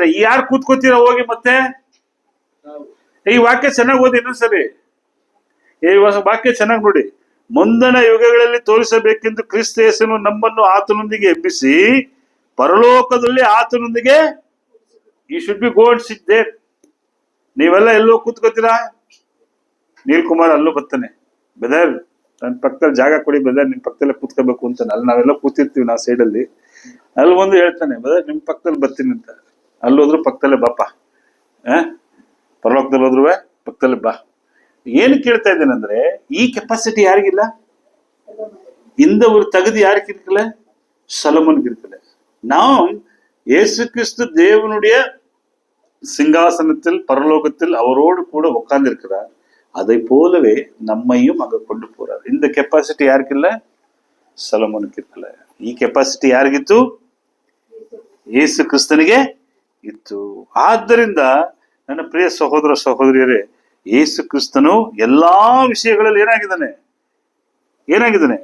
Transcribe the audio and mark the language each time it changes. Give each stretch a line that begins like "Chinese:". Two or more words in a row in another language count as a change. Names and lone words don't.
Kannada: ಯಾರು ಕೂತ್ಕೋತೀರ ಹೋಗಿ ಮತ್ತೆ? ಈ ವಾಕ್ಯ ಚೆನ್ನಾಗಿ ಓದಿ ಇನ್ನೊಂದ್ಸರಿ. ಈ ವಾಕ್ಯ ಚೆನ್ನಾಗಿ ನೋಡಿ. ಮುಂದಣ ಯುಗಗಳಲ್ಲಿ ತೋರಿಸಬೇಕೆಂದು ಕ್ರಿಸ್ತ ಯೇಸು ನಮ್ಮನ್ನು ಆತನೊಂದಿಗೆ ಎಬ್ಬಿಸಿ ಪರಲೋಕದಲ್ಲಿ ಆತನೊಂದಿಗೆ.
English: ಈ should be go and sit there.
Kannada: ನೀವೆಲ್ಲ ಎಲ್ಲೋ ಕೂತ್ಕೋತೀರಾ? ನೀಲ್ ಕುಮಾರ್ ಅಲ್ಲೂ ಬರ್ತಾನೆ, ಬೆದರ್ ನನ್ನ ಪಕ್ಕದಲ್ಲಿ ಜಾಗ ಕೊಡಿ ಬೆದರ್, ನಿಮ್ ಪಕ್ಕದಲ್ಲೇ ಕೂತ್ಕೋಬೇಕು ಅಂತಾನೆ. ಅಲ್ಲಿ ನಾವೆಲ್ಲ ಕೂತಿರ್ತೀವಿ ನಾವು ಸೈಡಲ್ಲಿ. ಅಲ್ಲಿ ಒಂದು ಹೇಳ್ತಾನೆ, ಬೆದರ್ ನಿಮ್ ಪಕ್ಕದಲ್ಲಿ ಬರ್ತೀನಿ ಅಂತ. ಅಲ್ಲೋದ್ರು ಪಕ್ಕದಲ್ಲೇ ಬಾಪ. ಪರಲೋಕದಲ್ಲಿ ಹೋದ್ರು ಪಕ್ಕದಲ್ಲಿ ಬಾ. ಏನು ಕೇಳ್ತಾ ಇದ್ದೇನೆಂದ್ರೆ, ಈ ಕೆಪಾಸಿಟಿ ಯಾರಿಗಿಲ್ಲ?
Tamil: இந்த ஒரு தகுதி யாருக்கு இருக்குல்ல? சலமோனுக்கு இருக்குல்ல. நாம் இயேசு கிறிஸ்து தேவனுடைய சிங்காசனத்தில் பரலோகத்தில் அவரோடு கூட உட்கார்ந்து இருக்கிறார். அதை போலவே நம்மையும் அங்க கொண்டு போறார். இந்த
Kannada: ಕೆಪಾಸಿಟಿ ಯಾರಿಗಿಲ್ಲ? ಸಲಮೋನಿಗೆ ಇರಲಿಲ್ಲ. ಈ ಕೆಪಾಸಿಟಿ ಯಾರಿಗಿತ್ತು? ಯೇಸು ಕ್ರಿಸ್ತನಿಗೆ ಇತ್ತು. ಆದ್ದರಿಂದ ನನ್ನ ಪ್ರಿಯ ಸಹೋದರ ಸಹೋದರಿಯರೇ, ಯೇಸು ಕ್ರಿಸ್ತನು ಎಲ್ಲಾ ವಿಷಯಗಳಲ್ಲಿ ಏನಾಗಿದ್ದಾನೆ?